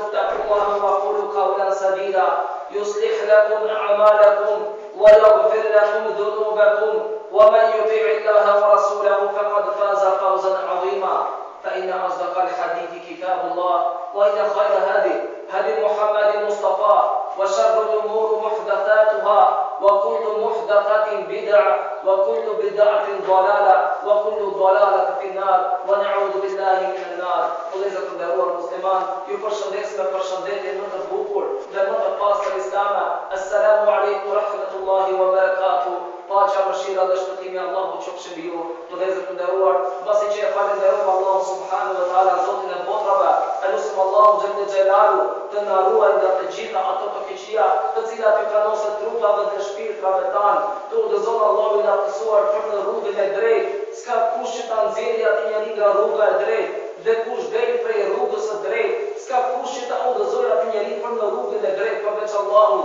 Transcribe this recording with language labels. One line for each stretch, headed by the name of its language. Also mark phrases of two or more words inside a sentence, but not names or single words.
Arabic: اتقوا الله وقولوا قولا سديدا يصلح لكم أعمالكم ويغفر لكم ذنوبكم ومن يطع الله ورسوله فقد فاز فوزا عظيما فإن أصدق الحديث كتاب الله وإن خير هدي محمد المصطفى وشر الأمور محدثاتها وكل محدثة بدعة وكل بدعة ضلالة وكل ضلالة في النار ونعوذ بالله من النار.
Albanian: Vëllezër të nderuar musliman, ju përshëndes me përshëndetjen më të bukur dhe më të pastër islame.
Arabic: السلام عليكم رحمة الله وبركاته.
Albanian: Paqja, mëshira dhe shpëtimi Allahu qofshin mbi ju. Vëllezër të nderuar, mbasi që e falenderojmë Allahun
Arabic: سبحانه وتعالى,
Albanian: Zotin e botrave, elusim Allahu
Arabic: جل جلاله
Albanian: të na ruaj nga të gjitha ato të keqia, të cilat i planoset trupave dhe shpirtrave tanë. Të udhëzon Allahu i lartësuar për në rrugën e drejtë, s'ka kush që ta nxjerrë atë njeri nga rruga e drejtë, dhe kush del prej rrugës së drejtë, s'ka kush që ta udhëzojë atë njeri për në rrugën e drejtë përveç Allahut.